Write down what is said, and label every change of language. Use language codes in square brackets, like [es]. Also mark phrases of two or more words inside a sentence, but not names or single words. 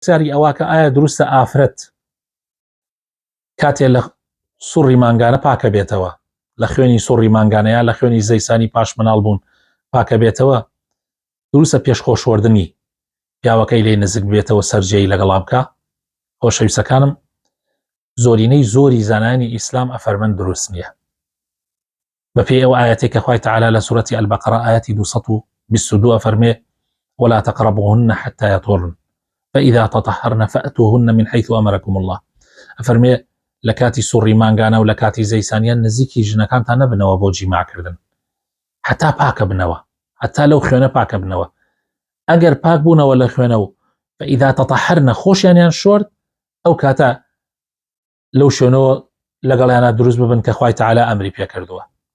[ckb] ساری ئەوە کە ئایا دروستە ئافرەت کاتێ لە سوڕی مانگانە پاکە بێتەوە، لە خوێنی سوڕی مانگانەیە لە خوێنی زەیسانی پاش مناڵ بوون پاکە بێتەوە، دروستە پێش خۆشوەردنی پیاوەکەی لێ نزیک بێتەوە سەرجەی لەگەڵا بکە. خۆشەویستەکانم، زۆرینەی زۆری زانانی ئیسلام ئەفەرمەن دروست نییە، بەپێی ئەو ئاەتێک کە خوای تەعالا لە سوورەتی ئەلبەقەرە ئاەتی 222 ئەفەرمێ [ar] ولا تقربوهن حتى يطهرن فإذا تطهرن فأتوهن من حيث أمركم الله. [ckb] ئەفەرمێ لە کاتی سوڕی مانگانە و لە کاتی زەیسانیان نزیکی ژنەکانتان نەبنەوە بۆ جیماکردن حتا پاکە بنەوە، حتا لەو خوێنە پاکە بنەوە. ئەگەر پاک بوونەوە لە خوێنە و [ar] فإذا تطهرن [ckb] خۆشیانیان شۆرد، ئەو کاتە لەو شوێنەوە لەگەڵیانە دروست ببن کە خوای تەعالا ئەمری پێ کردووە.